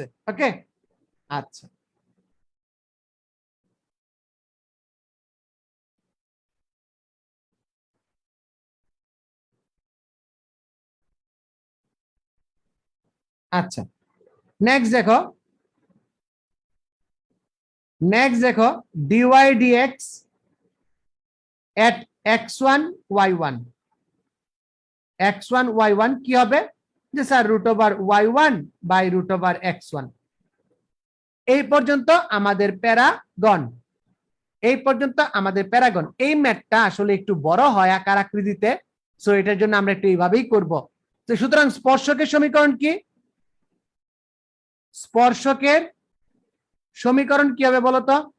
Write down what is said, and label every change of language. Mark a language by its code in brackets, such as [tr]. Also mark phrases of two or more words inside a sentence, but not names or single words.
[bn] ওকে, আচ্ছা। আচ্ছা, নেক্সট দেখো dy dx at x1 y1। x1 y1 কি হবে? যে স্যার √y1/√x1। এই পর্যন্ত আমাদের প্যারাগন, এই পর্যন্ত আমাদের প্যারাগন। এই ম্যাথটা আসলে একটু বড় হয় আকার আকৃতিতে, সো এটার জন্য আমরা একটু এইভাবেই করব। তো সুতরাং স্পর্শকের সমীকরণ কি? স্পর্শকের সমীকরণ কি হবে বলতো?